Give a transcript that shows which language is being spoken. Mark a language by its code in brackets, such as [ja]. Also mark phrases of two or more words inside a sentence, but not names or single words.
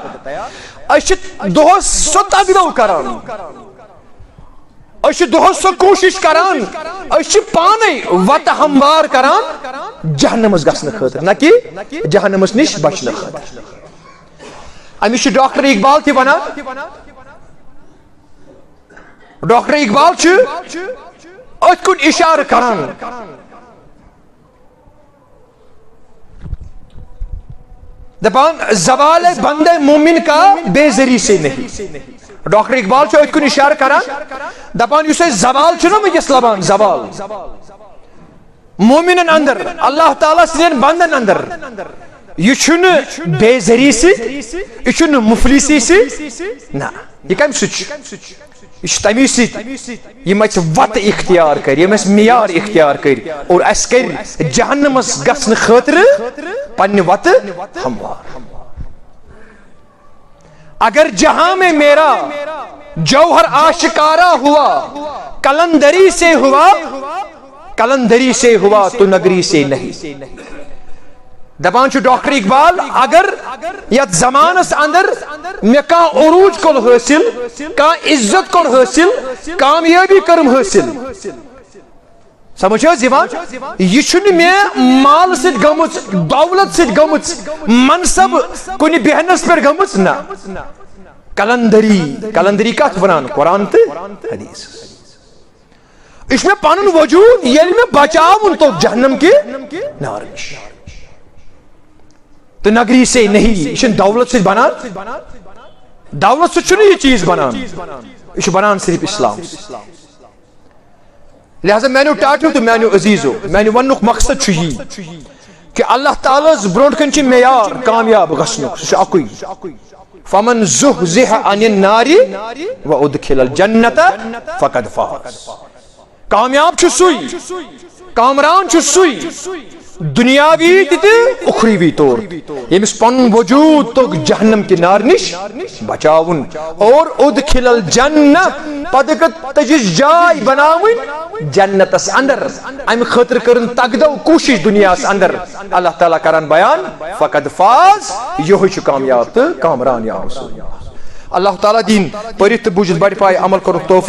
[ks] أسۍ چھِ دۄہس سۄ تگدو کران أسۍ چھِ دۄہس سۄ کوٗشش کران أسۍ چھِ پانے وتہٕ ہموار کران جہنمس گژھنہٕ خٲطرٕ نہ کہ جہنمس نش بچنہٕ خٲطرٕ. أمِس چھُ ڈاکٹر اقبال تہِ ونان. ڈاکٹر اقبال چھُ أتھۍ کُن اِشارٕ کران دپان [ur] زوال بندے مومن کا بے زری سے نہیں. [ks] ڈاکٹر اقبال چھُ أتھۍ کُن اِشارٕ کران دپان یُس أسۍ زوال چھُنہ ونکس لبان زوال مومنن اندر اللہ تعالیٰ سٕنٛدٮ۪ن بندن اندر یہ چھُنہٕ بے زری سۭتۍ یہ چھُنہٕ مفلسی سۭتۍ نہ یہ کمہِ سۭتۍ چھُ یہ چھُ تمی سۭتۍ یم اسہِ وتہٕ اختیار کر یم اسہِ معیار اختیار کر اور اسہِ کر جہنمس گژھنہٕ خٲطرٕ پننہِ وتہٕ ہموار. [ur] اگر جہاں میں میرا جوہر آشکارا ہوا کلندری سے ہوا تو نگری سے نہیں. [ks] دپان چھُ ڈاکٹر اقبال اگر یتھ زمانس اندر مےٚ کانٛہہ عروج کوٚر حٲصِل کانٛہہ عزت کوٚر حٲصِل کامیٲبی کٔرٕم حٲصِل سمجھ حظ یِوان یہ چھُنہٕ مےٚ مال سۭتۍ گٔمٕژ دولت سۭتۍ گٔمٕژ منصب کُنہِ بیہنس پٮ۪ٹھ گٔمٕژ نہ کلندری کتھ ونان قرآن تہٕ حدیث. یہ چھُ مےٚ پنُن وجوٗد ییٚلہِ مےٚ بچاوُن توٚگ جہنم کہِ نارٕ نِش [ur] تو نگری سے نہیں. [ks] یہ چھُنہٕ دولت سۭتۍ بنان دولت سۭتۍ چھُنہٕ یہ چیز بنان یہ چھُ بنان صرف اسلام. لہذا میانیو ٹاٹھیو تو میانیو عزیزو میانہِ وننُک مقصد چھُ یی کہ اللہ تعالیٰ ہس برونٛٹھ کَنہِ چھُ معیار کامیاب گژھنُک سُہ چھُ اکُے. [ar] فمن زحزح عن النار وادخل الجنة فقد فاز. [ks] کامیاب چھُ سُے کامران چھُ سُے دنیاوی تہِ اخروی طور ییٚمِس پنُن وجوٗد توٚگ جہنم کہِ نارٕ نِش بچاوُن اور [ar] ادخل الجنہ [ks] پتہٕ تٔجِس جاے بناوٕنۍ جنتس اندر. امہِ خٲطرٕ کٔرٕن تگدو کوٗشش دنیاہس اندر. اللہ تعالیٰ کران بیان [ar] فقد فاز [ks] یہوے چھُ کامیاب تہٕ کامران یا رسول. اللہ تعالیٰ دِیِن پٔرِتھ تہٕ بوٗزِتھ بڑِ پایہِ عمل کرُن توفیٖق.